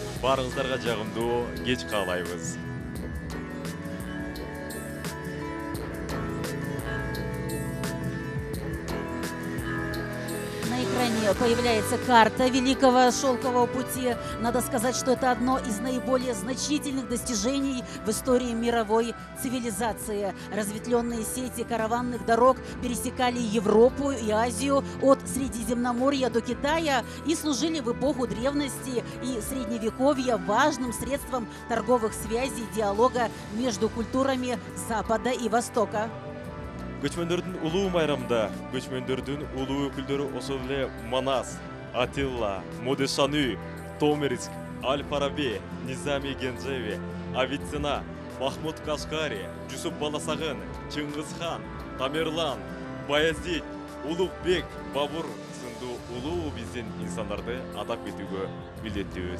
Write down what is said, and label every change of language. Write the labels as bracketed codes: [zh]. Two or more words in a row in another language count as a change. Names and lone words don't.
[ky] Баарыңыздарга жагымдуу кеч каалайбыз. [ru] На экране появляется карта Великого Шелкового пути. Надо сказать, что это одно из наиболее значительных достижений в истории мировой цивилизации. Разветвленные сети караванных дорог пересекали Европу и Азию от Средиземноморья до Китая и служили в эпоху древности и Средневековья важным средством торговых связей, диалога между культурами Запада и Востока. [ky] Көчмөндөрдүн улуу майрамында көчмөндөрдүн улуу өкүлдөрү ошол эле Манас, Атилла, Модешаны, Томириск, Аль-Фараби, Низами Генджеви, Авиценна, Махмуд Кашкари, Жусуп Баласагын, Чыңгызхан, Тамерлан, Баязид, Улугбек, Бабур сынду улуу биздин инсандарды атап кетүүгө милдеттүүбүз.